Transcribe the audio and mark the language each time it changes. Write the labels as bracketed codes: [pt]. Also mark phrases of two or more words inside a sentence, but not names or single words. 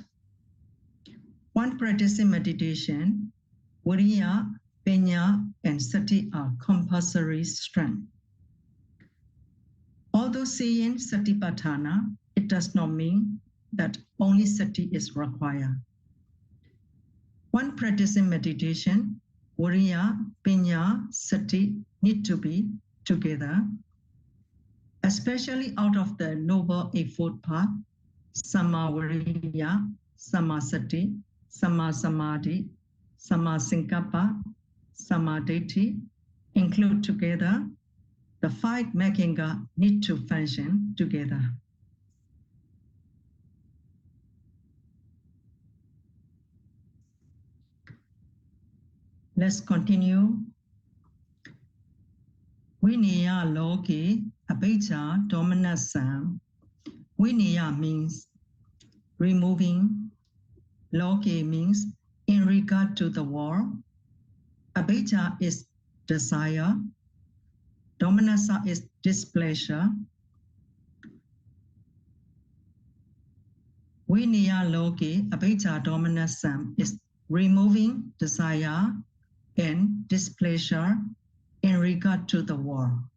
[en] One practicing meditation, [pi] viriya, panya, [en] and sati are compulsory strength. Although saying Satipatthana, it does not mean that only sati is required. One practicing meditation, [pi] viriya, panya, sati [en] need to be together, especially out of the Noble Eightfold Path, [pi] Samma Viriya, Samma Sati, Samma Samadhi, Samma Sankappa, Samma Ditti, [en] include together The 5 Mekinga need to function together. Let's continue. [pi] Vinaya loke abhijja domanasam. [en] Vinaya means removing. Loke means in regard to the world. Abhijja is desire. Domanasa is displeasure. [pi] Vinaya loke abhijja domanasam [en] is removing desire and displeasure in regard to the world.